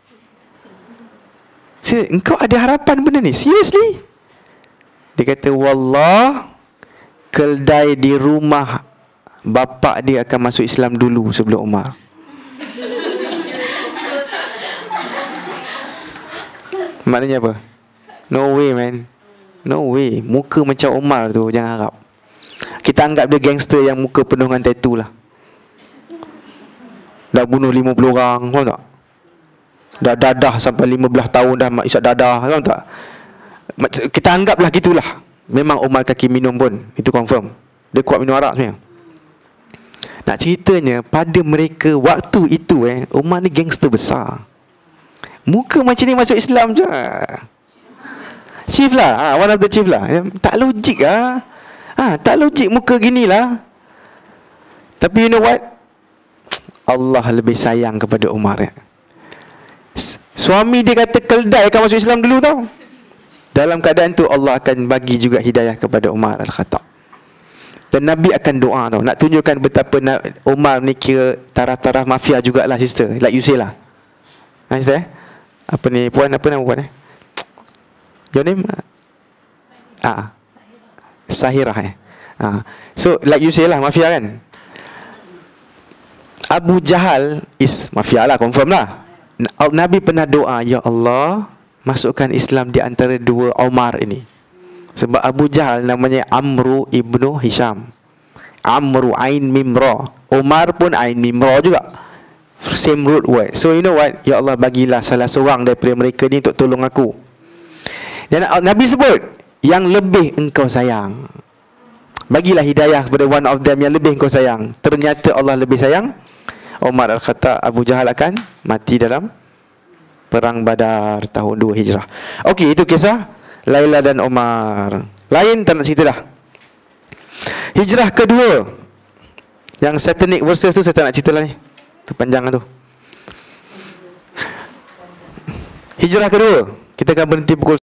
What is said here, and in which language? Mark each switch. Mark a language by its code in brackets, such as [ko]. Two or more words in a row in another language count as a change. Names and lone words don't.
[ms] Engkau ada harapan benda ni? [en] Seriously? [ms] Dia kata, wallah, keldai di rumah bapak dia akan masuk Islam dulu sebelum Umar. Maknanya apa? [en] No way man, no way. [ms] Muka macam Umar tu jangan harap. Kita anggap dia gangster yang muka penuh dengan tattoo lah. Dah bunuh 50 orang, faham tak? Dah dadah sampai 15 tahun dah isap dadah, faham tak? Kita anggaplah gitulah. Memang Umar kaki minum pun, itu confirm. Dia kuat minum arak sebenarnya. Nak ceritanya, pada mereka waktu itu Umar ni gangster besar. Muka macam ni masuk Islam je. Chief lah, [en] one of the chief lah. [ms] Tak logik lah. Tak logik muka gini lah. Tapi [en] you know what? [ms] Allah lebih sayang kepada Umar. Suami dia kata keldai akan masuk Islam dulu tau. Dalam keadaan tu Allah akan bagi juga hidayah kepada Umar Al-Khattab. Dan Nabi akan doa tau, nak tunjukkan betapa Umar ni kira taraf-taraf mafia jugalah, sister. [en] Like you say [ms] lah. Sister apa ni, puan, apa nama puan [en] your name? [ms] Sahirah [en] So like you say [ms] lah, mafia kan. [en] Abu Jahal is mafia lah, confirm lah. [ms] Nabi pernah doa, [ar] يا الله, [ms] masukkan Islam di antara dua Umar ini. Sebab Abu Jahal namanya Amru ibnu Hisham. Amru [ar] عين ميم راء. [ms] Umar pun [ar] عين ميم راء [ms] juga. [en] Same root word. So you know what? [ar] يا الله, [ms] bagilah salah seorang daripada mereka ni untuk tolong aku. Dan Nabi sebut, yang lebih engkau sayang. Bagilah hidayah kepada [en] one of them [ms] yang lebih engkau sayang. Ternyata Allah lebih sayang Umar Al-Khattab. Abu Jahal akan mati dalam Perang Badar tahun 2 Hijrah. Okey, itu kisah Laila dan Umar. Lain tak nak cerita dah. Hijrah kedua, yang [en] satanic verses [ms] tu saya tak nak cerita lah ni. Tu panjang lah tu. Hijrah kedua, kita akan berhenti pukul